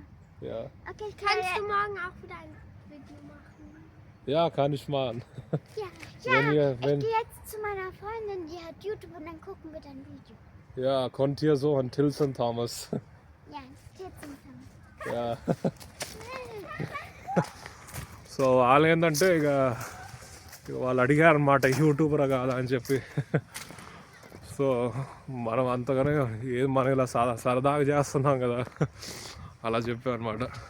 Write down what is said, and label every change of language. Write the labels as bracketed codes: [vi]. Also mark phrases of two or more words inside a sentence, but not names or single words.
[de] Ja. Okay, kannst du morgen auch wieder ein Video machen? Ja, kann ich machen. Ja, Wenn ich gehe jetzt zu meiner Freundin, die hat YouTube und dann gucken wir dein Video. Ja, konnt ihr so ein Tilson Thomas. Ja, Tilson Thomas. Ja. [te] సో వాళ్ళు ఏంటంటే ఇక వాళ్ళు అడిగారు అన్నమాట యూట్యూబర్ కాదా అని చెప్పి. సో మనం అంతగానే ఏది మనం ఇలా సరదాగా చేస్తున్నాం కదా అలా చెప్పామన్నమాట.